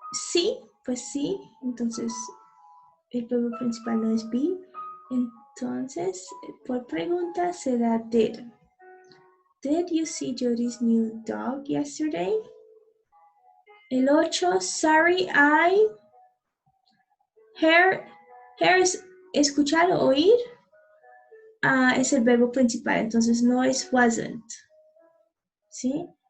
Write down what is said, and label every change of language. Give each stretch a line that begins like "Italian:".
Spanish: Sí, pues sí, entonces el verbo principal no es be, entonces por pregunta será did.
English: Did you see Jody's new dog yesterday?
Spanish: El 8,
English: sorry,
Spanish: hear es escuchar o oír, es el verbo principal, entonces no es wasn't, ¿sí?